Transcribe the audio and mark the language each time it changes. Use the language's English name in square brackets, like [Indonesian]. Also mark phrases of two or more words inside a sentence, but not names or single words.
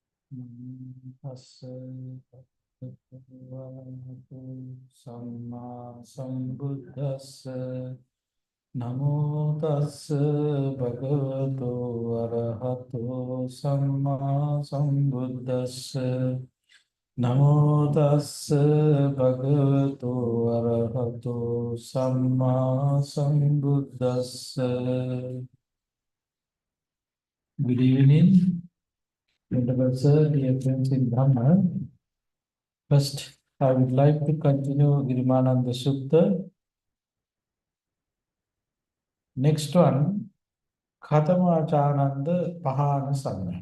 [Pali] Tassa bhagavato samma sambuddhassa namo tassa bhagavato arahato samma sambuddhassa namo tassa bhagavato arahato samma sambuddhassa. [English] Good evening. Venerable Sir, dear friends in Dhamma, first I would like to continue Girimananda Sutta. Next one, [Pali] Khatamachananda Pahana Sangha.